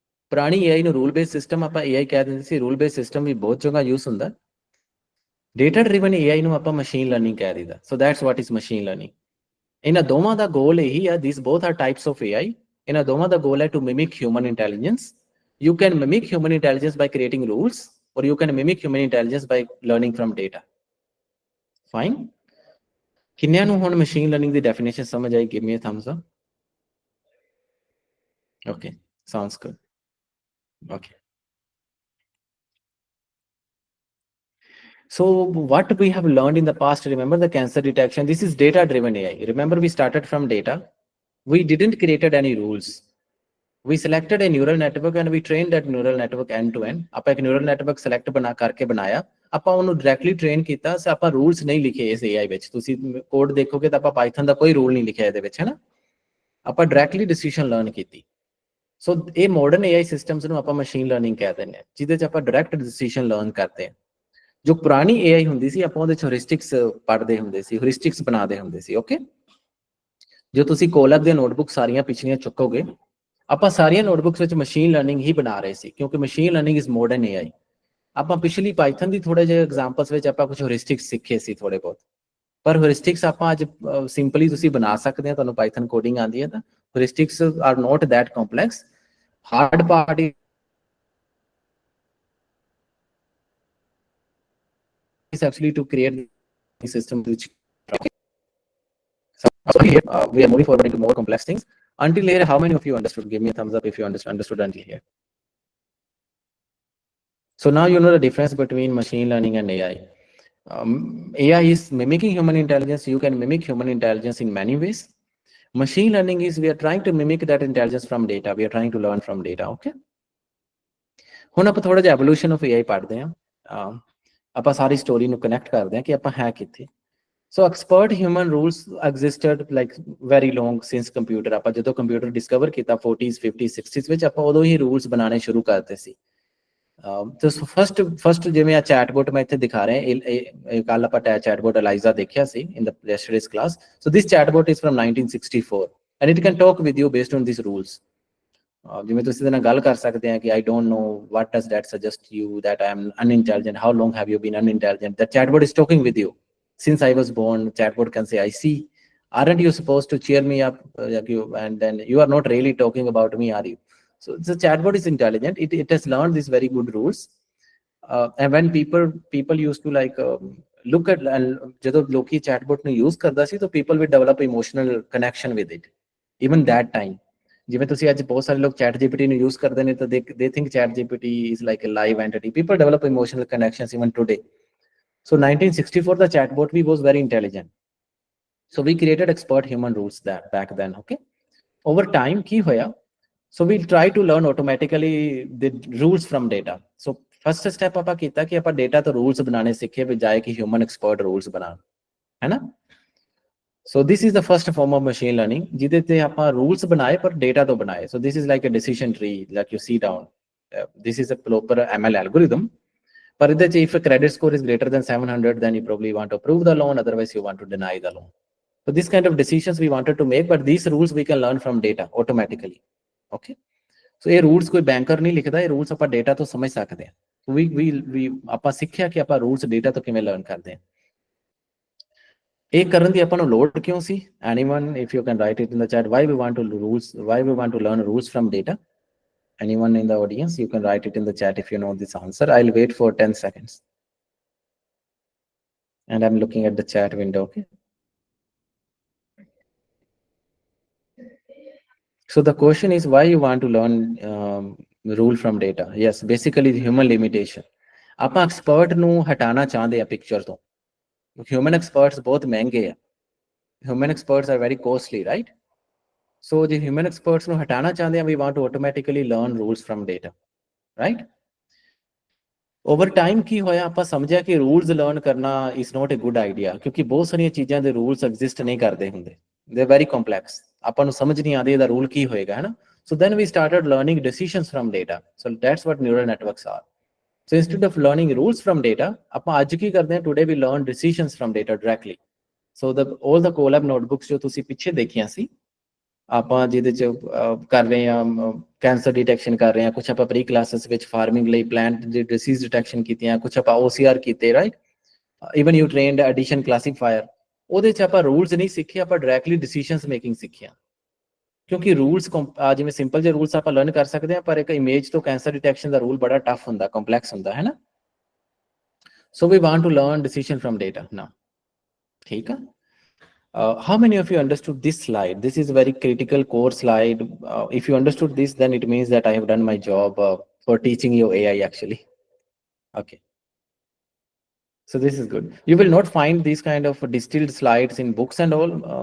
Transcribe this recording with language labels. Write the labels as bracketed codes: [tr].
[pa] ਪੁਰਾਣੀ AI ਨੂੰ rule based system ਆਪਾਂ AI ਕਹਿ ਦਿੰਦੇ ਸੀ। ਰੂਲ ਬੇਸਡ ਸਿਸਟਮ ਵੀ ਬਹੁਤ ਜਗ੍ਹਾ ਯੂਜ਼ ਹੁੰਦਾ। ਡੇਟਾ ਡਰਿਵਨ AI ਨੂੰ ਆਪਾਂ ਮਸ਼ੀਨ ਲਰਨਿੰਗ ਕਹਿ ਦਿੰਦਾ। [en] So that's what is machine learning. [pa] ਇਹਨਾਂ ਦੋਵਾਂ ਦਾ ਗੋਲ ਇਹੀ ਆ, [en] This both are types of AI। [pa] ਇਹਨਾਂ ਦੋਵਾਂ ਦਾ ਗੋਲ ਹੈ [en] To mimic human intelligence. You can mimic human intelligence by creating rules, or you can mimic human intelligence by learning from data. Fine. [pa] ਕਿੰਨਿਆਂ ਨੂੰ ਹੁਣ machine learning ਦੀ definition ਸਮਝ ਆਈ? [en] Give me a thumbs up. Okay, sounds good. Okay. So what we have learned in the past, remember the cancer detection, this is data driven AI. Remember we started from data. We didn't created any rules. We selected a neural network and we trained that neural network end to end. [pa] ਆਪਾਂ ਇੱਕ neural network select ਕਰਕੇ ਬਣਾਇਆ, ਆਪਾਂ ਉਹਨੂੰ directly train ਕੀਤਾ। ਆਪਾਂ rules ਨਹੀਂ ਲਿਖੇ ਇਸ AI ਵਿੱਚ। ਤੁਸੀਂ ਕੋਡ ਦੇਖੋਗੇ ਤਾਂ ਆਪਾਂ ਪਾਈਥਨ ਦਾ ਕੋਈ ਰੂਲ ਨਹੀਂ ਲਿਖਿਆ ਇਹਦੇ ਵਿੱਚ, ਹੈ ਨਾ। ਆਪਾਂ ਡਾਇਰੈਕਟਲੀ ਡਿਸੀਜਨ ਲਰਨ ਕੀਤੀ। ਸੋ ਇਹ ਮਾਡਰਨ AI ਸਿਸਟਮਸ ਨੂੰ ਆਪਾਂ ਮਸ਼ੀਨ ਲਰਨਿੰਗ ਕਹਿ ਦਿੰਦੇ ਹਾਂ, ਜਿਹਦੇ 'ਚ ਆਪਾਂ ਡਾਇਰੈਕਟ ਡਿਸੀਜਨ ਲਰਨ ਕਰਦੇ ਹਾਂ। ਜੋ ਪੁਰਾਣੀ AI ਹੁੰਦੀ ਸੀ, ਆਪਾਂ ਉਹਦੇ 'ਚ ਹਿਊਰਿਸਟਿਕਸ ਪੜ੍ਹਦੇ ਹੁੰਦੇ ਸੀ, ਹਿਊਰਿਸਟਿਕਸ ਬਣਾਉਂਦੇ ਹੁੰਦੇ ਸੀ, ਓਕੇ। ਜੋ ਤੁਸੀਂ ਕੋਲੈਬ ਦੀਆਂ ਨੋਟਬੁੱਕ ਸਾਰੀਆਂ ਪਿਛਲੀਆਂ ਚੁੱਕੋਗੇ, ਆਪਾਂ ਸਾਰੀਆਂ ਨੋਟਬੁੱਕਸ ਵਿੱਚ ਮਸ਼ੀਨ ਲਰਨਿੰਗ ਹੀ ਬਣਾ ਰਹੇ ਸੀ, ਕਿਉਂਕਿ [en] Machine learning is modern AI। [pa] ਆਪਾਂ ਪਿਛਲੀ ਪਾਈਥਨ ਦੀ ਥੋੜੇ ਜਿਹੇ ਐਗਜ਼ਾਮਪਲਸ ਵਿੱਚ ਆਪਾਂ ਕੁਝ ਹਿਊਰਿਸਟਿਕਸ ਸਿੱਖੇ ਸੀ ਥੋੜੇ ਬਹੁਤ, ਪਰ ਹਿਊਰਿਸਟਿਕਸ ਆਪਾਂ ਅੱਜ ਸਿੰਪਲੀ ਤੁਸੀਂ ਬਣਾ ਸਕਦੇ ਆ। ਤੁਹਾਨੂੰ ਪਾਈਥਨ ਕੋਡਿੰਗ ਆਉਂਦੀ ਹੈ ਤਾਂ [en] Heuristics are not that complex. Hard part is actually to create the system which we are moving forward into more complex things. Until here, how many of you understood? Give me a thumbs up if you understood until here. So now you know the difference between machine learning and AI. AI is mimicking human intelligence. You can mimic human intelligence in many ways. Machine learning is we are trying to mimic that intelligence from data. We are trying to learn from data, okay? [pa] ਹੁਣ ਆਪਾਂ ਥੋੜਾ ਜਿਹਾ evolution of AI ਪੜ੍ਹਦੇ ਹਾਂ। ਆਪਾਂ ਸਾਰੀ story ਨੂੰ connect ਕਰਦੇ ਹਾਂ ਕਿ ਆਪਾਂ ਹੈ ਕਿੱਥੇ। [en] So expert human rules existed like very long since computer. [pa] ਆਪਾਂ ਜਦੋਂ ਕੰਪਿਊਟਰ ਡਿਸਕਵਰ ਕੀਤਾ 40s 50s 60s ਵਿੱਚ, ਆਪਾਂ ਉਦੋਂ ਹੀ ਰੂਲਸ ਬਣਾਉਣੇ ਸ਼ੁਰੂ ਕਰਤੇ ਸੀ। ਤੇ ਫਸਟ ਜਿਵੇਂ ਆ ਚੈਟਬੋਟ ਮੈਂ ਇੱਥੇ ਦਿਖਾ ਰਿਹਾ, ਕੱਲ ਆਪਾਂ ਚੈਟਬੋਟ ਅਲਾਈਜ਼ਾ ਦੇਖਿਆ ਸੀ [en] In the yesterday's class. So this chatbot is from 1964 and it can talk with you based on this rules. [pa] ਜਿਵੇਂ ਤੁਸੀਂ ਇਹਦੇ ਨਾਲ ਗੱਲ ਕਰ ਸਕਦੇ ਆ ਕਿ [en] I don't know what does that suggest you that I am unintelligent, how long have you been unintelligent? The chatbot is talking with you since I was born. Chatbot can say, I see, aren't you supposed to cheer me up, and then you are not really talking about me, are you? So the chatbot is intelligent. It has learned these very good rules. And when people used to like look at, [pa] ਜਦੋਂ ਲੋਕੀ chatbot ਨੂੰ use ਕਰਦਾ ਸੀ, ਤਾਂ [en] people will develop emotional connection with it even that time. [pa] ਜਿਵੇਂ ਤੁਸੀਂ ਅੱਜ ਬਹੁਤ ਸਾਰੇ ਲੋਕ ChatGPT ਨੂੰ use ਕਰਦੇ ਨੇ, ਤਾਂ [en] they think ChatGPT is like a live entity. People develop emotional connections even today. So 1964 the chatbot was very intelligent. So we created expert human rules back then, okay? Over time [pa] ਕੀ ਹੋਇਆ? [en] So we'll try to learn automatically the rules from data. [pa] So first step ਆਪਾਂ ਕੀਤਾ ਕਿ ਆਪਾਂ data ਤੋਂ rules ਬਣਾਉਣੇ ਸਿੱਖੇ, ਬਜਾਏ ਕਿ human expert rules ਬਣਾਉਣ, ਹੈ ਨਾ। [en] So this is the first form of machine learning, [pa] ਜਿਹਦੇ ਤੇ ਆਪਾਂ rules ਬਣਾਏ ਪਰ data ਤੋਂ ਬਣਾਏ. [en] So this is like a decision tree like you see down. This is a proper ML algorithm. [pa] ਪਰ ਇਹਦੇ ਚ [en] if a credit score is greater than 700, then you probably want to approve the loan, otherwise you want to deny the loan. So this kind of decisions we wanted to make, but these rules we can learn from data automatically. Okay. [pa] So ਇਹ rules ਕੋਈ banker ਨਹੀਂ ਲਿਖਦਾ, ਇਹ rules ਆਪਾਂ data ਤੋਂ ਸਮਝ ਸਕਦੇ ਹਾਂ. we ਆਪਾਂ ਸਿੱਖਿਆ ਕਿ ਆਪਾਂ rules data ਤੋਂ ਕਿਵੇਂ learn ਕਰਦੇ ਹਾਂ। ਇਹ ਕਰਨ ਦੀ ਆਪਾਂ ਨੂੰ ਲੋੜ ਕਿਉਂ ਸੀ? [en] Anyone, if you can write it in the chat, why we want to learn rules from data? Anyone in the audience, you can write it in the chat if you know this answer. I'll wait for 10 seconds. And I'm looking at the chat window, okay? So the question is why you want to learn rule from data? Yes, basically the human limitation. [pa] ਆਪਾਂ expert ਨੂੰ ਹਟਾਣਾ ਚਾਹੁੰਦੇ ਆ picture ਤੋਂ। Human experts ਬਹੁਤ ਮਹਿੰਗੇ ਆ। [en] Human experts are very costly, right? So the human experts [pa] ਨੂੰ ਹਟਾਣਾ ਚਾਹੁੰਦੇ ਆ, [en] we want to automatically learn rules from data, right? [pa] Over time ਕੀ ਹੋਇਆ, ਆਪਾਂ ਸਮਝਿਆ ਕਿ rules learn ਕਰਨਾ [en] is not a good idea, [pa] ਕਿਉਂਕਿ ਬਹੁਤ ਸਾਰੀਆਂ ਚੀਜ਼ਾਂ ਦੇ rules exist ਨਹੀਂ ਕਰਦੇ ਹੁੰਦੇ, [en] they are very complex. [pa] ਆਪਾਂ ਨੂੰ ਸਮਝ ਨਹੀਂ ਆਉਂਦੀ ਇਹਦਾ ਰੂਲ ਕੀ ਹੋਏਗਾ, ਹੈ ਨਾ। [en] So then we started learning decisions from data. So that's what neural networks are. So instead of learning rules from data, [pa] ਆਪਾਂ ਅੱਜ ਕੀ ਕਰਦੇ ਹਾਂ, [en] today we learn decisions from data directly. So all the Colab notebooks [pa] ਜੋ ਤੁਸੀਂ ਪਿੱਛੇ ਦੇਖੀਆਂ ਸੀ, ਆਪਾਂ ਜਿਹਦੇ ਚ ਕਰ ਰਹੇ ਹਾਂ ਕੈਂਸਰ ਡਿਟੈਕਸ਼ਨ ਕਰ ਰਹੇ ਹਾਂ, ਕੁਛ ਆਪਾਂ ਪ੍ਰੀ ਕਲਾਸਿਸ ਵਿੱਚ ਫਾਰਮਿੰਗ ਲਈ ਪਲਾਂਟ ਦੇ ਡਿਸੀਜ਼ ਡਿਟੈਕਸ਼ਨ ਕੀਤੀਆਂ, ਕੁਛ ਆਪਾਂ OCR ਕੀਤੇ, right. [en] even you trained addition classifier, [pa] ਉਹਦੇ ਚ ਆਪਾਂ ਰੂਲਸ ਨਹੀਂ ਸਿੱਖੇ, ਆਪਾਂ ਡਾਇਰੈਕਟਲੀ ਡਿਸੀਜਨਸ ਮੇਕਿੰਗ ਸਿੱਖਿਆ। ਕਿਉਂਕਿ ਰੂਲਸ ਜਿਵੇਂ ਸਿੰਪਲ ਜਿਹੇ ਰੂਲਸ ਆਪਾਂ ਲਰਨ ਕਰ ਸਕਦੇ ਹਾਂ, ਪਰ ਇੱਕ ਇਮੇਜ ਤੋਂ ਕੈਂਸਰ ਡਿਟੈਕਸ਼ਨ ਦਾ ਰੂਲ ਬੜਾ ਟਫ ਹੁੰਦਾ, ਕੰਪਲੈਕਸ ਹੁੰਦਾ, ਹੈ ਨਾ। [en] so we want to learn decision from data [pa] ਨਾ, ਠੀਕ ਆ। [en] How many of you understood this slide? This is a very critical core slide. If you understood this, then it means that I have done my job for teaching you AI actually. Okay. So this is good. You will not find these kind of distilled slides in books and all.